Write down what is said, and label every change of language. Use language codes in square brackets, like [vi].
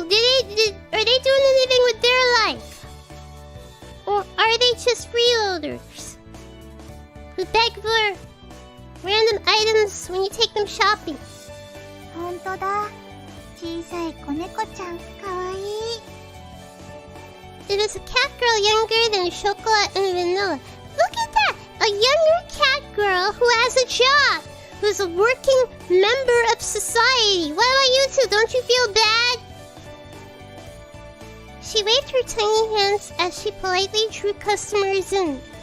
[en] Are they doing anything with their life? Or are they just freeloaders who beg for random items when you take them shopping? [ja] 本当だ。小さい子猫ちゃん、かわいい。 [en] It is a catgirl younger than Chocola and Vanilla. Look at that! A younger catgirl who has a job, who's a working member of society. What about you two? Don't you feel bad? She waved her tiny hands as she politely drew customers in.